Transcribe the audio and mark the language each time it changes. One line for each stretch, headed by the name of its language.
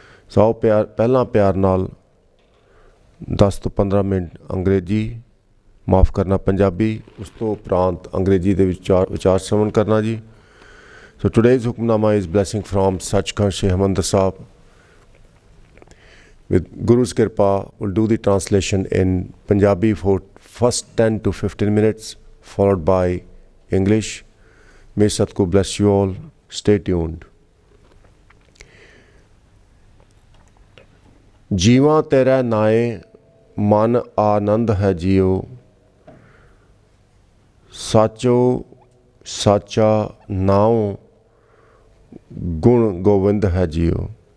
Punjabi: ਸੋ ਪਹਿਲਾਂ ਪਿਆਰ ਨਾਲ 10 ਤੋਂ 15 ਮਿੰਟ ਅੰਗਰੇਜ਼ੀ, ਮਾफ़ ਕਰਨਾ ਪੰਜਾਬੀ, ਉਸ ਤੋਂ ਉਪਰੰਤ ਅੰਗਰੇਜ਼ੀ ਦੇ ਵਿਚਾਰ ਸ਼੍ਰਵਣ ਕਰਨਾ ਜੀ।
English: So today's Hukamnama is blessing from Sachkhand Shri Harimandir Sahib. With Guru's Kirpa, we'll do the translation in Punjabi for first 10 to 15 minutes, followed by English. May Satguru bless you all. Stay tuned.
Punjabi: जीवा तेरा नाए मन आनंद है जियो, साचो साचा नाओ गुण गोविंद है जियो।